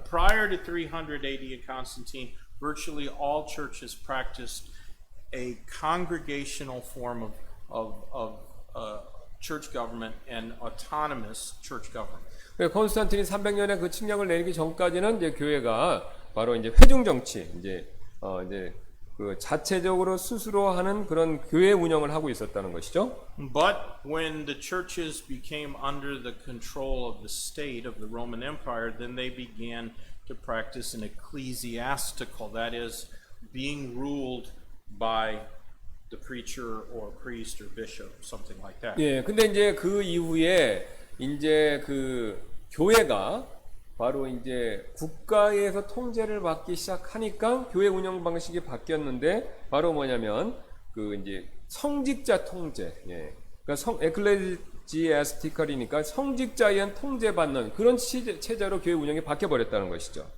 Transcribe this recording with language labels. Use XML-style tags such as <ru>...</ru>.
<en>Prior to 300 AD in Constantine, virtually all churches practiced a congregational form of church government and autonomous church government.</en> <ko>콘스탄틴이 300년에 그 칙령을 내리기 전까지는 이제 교회가 바로 이제 회중 정치, 이제 그 자체적으로 스스로 하는 그런 교회 운영을 하고 있었다는 것이죠.</ko> <en>But when the churches became under the control of the state of the Roman Empire, then they began to practice an ecclesiastical, that is, being ruled by the preacher or priest or bishop, something like that.</en> <ko>예, 근데 이제 그 이후에 이제 그 교회가 바로 이제 국가에서 통제를 받기 시작하니까 교회 운영 방식이 바뀌었는데 바로 뭐냐면 그 이제 성직자 통제, 예, 그러니까 에클레지아스티컬이니까 성직자에 의한 통제받는 그런 체제로 교회 운영이 바뀌어 버렸다는 것이죠.</ko>